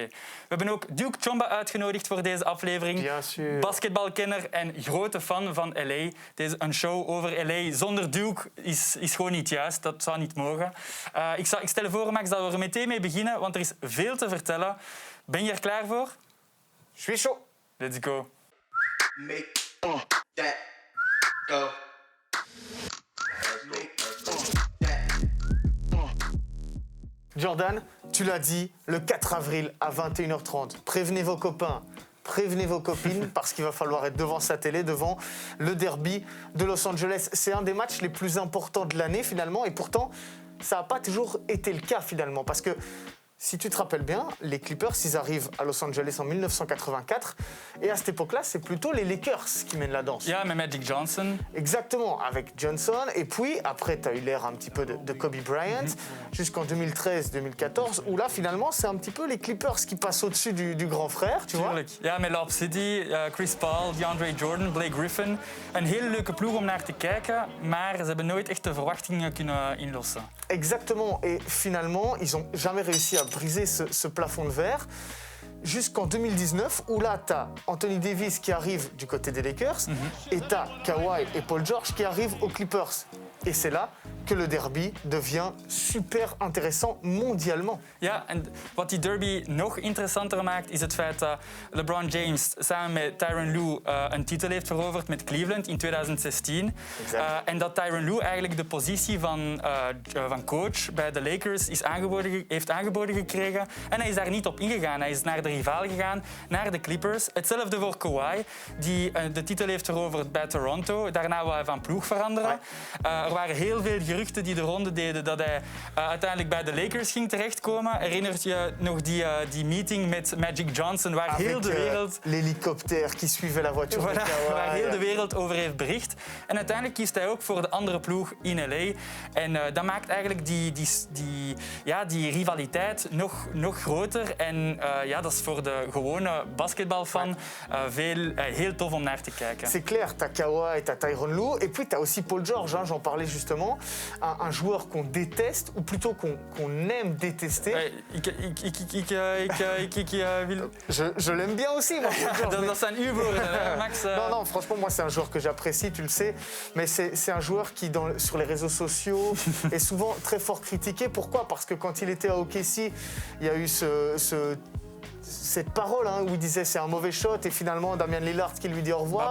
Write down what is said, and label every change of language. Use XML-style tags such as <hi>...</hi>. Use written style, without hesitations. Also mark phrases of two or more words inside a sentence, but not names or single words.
<nl>We hebben ook Duke Chomba uitgenodigd voor deze aflevering. Basketbalkenner en grote fan van LA. Een show over LA zonder Duke is gewoon niet juist. Dat zou niet mogen. Ik stel voor, Max, dat we er meteen mee beginnen, want er is veel te vertellen. Ben je er klaar voor?</nl> <fr>Je suis chaud.</fr> <en>Let's go. Make that go.</en> <fr>Jordan, tu l'as dit, le 4 avril à 21h30. Prévenez vos copains, prévenez vos copines, parce qu'il va falloir être devant sa télé, devant le derby de Los Angeles. C'est un des matchs les plus importants de l'année, finalement, et pourtant, ça n'a pas toujours été le cas, finalement, parce que si tu te rappelles bien, les Clippers, ils arrivent à Los Angeles en 1984. Et à cette époque-là, c'est plutôt les Lakers qui mènent la danse.</fr> <nl>Ja, met Magic Johnson.</nl> <fr>Exactement, avec Johnson. Et puis, après, tu as eu l'ère un petit peu de Kobe Bryant, jusqu'en 2013-2014, où là, finalement, c'est un petit peu les Clippers qui passent au-dessus du grand frère, tu vois.</fr> <nl>Tuurlijk. Ja, met Lob City, Chris Paul, DeAndre Jordan, Blake Griffin. Een hele leuke ploeg om naar te kijken, maar ze hebben nooit echt de verwachtingen kunnen inlossen.</nl> <fr>Exactement. Et finalement, ils n'ont jamais réussi à briser ce plafond de verre. Jusqu'en 2019, où là, tu as Anthony Davis qui arrive du côté des Lakers, et tu as Kawhi et Paul George qui arrivent aux Clippers. Et c'est là que le derby devient super intéressant mondialement.</fr> <nl>Ja, en wat die derby nog interessanter maakt, is het feit dat LeBron James samen met Tyronn Lue een titel heeft veroverd met Cleveland in 2016. En dat Tyronn Lue eigenlijk de positie van coach bij de Lakers heeft aangeboden gekregen. En hij is daar niet op ingegaan. Hij is naar de rivaal gegaan, naar de Clippers. Hetzelfde voor Kawhi, die de titel heeft veroverd bij Toronto. Daarna wou hij van ploeg veranderen. Er waren heel veel geruchten die de ronde deden dat hij uiteindelijk bij de Lakers ging terechtkomen. Herinnert je nog die meeting met Magic Johnson, waar heel de wereld...</nl> <fr>L'hélicoptère qui suivait la voiture. Voilà,</fr> <nl>waar heel de wereld over heeft bericht. En uiteindelijk kiest hij ook voor de andere ploeg in LA. En dat maakt eigenlijk die rivaliteit nog groter. En dat is voor de gewone basketbalfan heel tof om naar te kijken.</nl> <fr>C'est clair, t'as Kawhi, t'as Tyronn Lue, et puis t'as aussi Paul George, hein, j'en parlais justement, un joueur qu'on déteste, ou plutôt qu'on aime détester. Je l'aime bien aussi, moi, Paul George.</fr> <nl>Dat zijn uw woorden, Max.</nl> <fr>Non, franchement, moi, c'est un joueur que j'apprécie, tu le sais, mais c'est un joueur qui, sur les réseaux sociaux, est souvent très fort critiqué. Pourquoi ? Parce que quand il était à OKC, il y a eu cette parole où il disait c'est un mauvais shot et finalement Damian Lillard qui lui dit au revoir.</fr>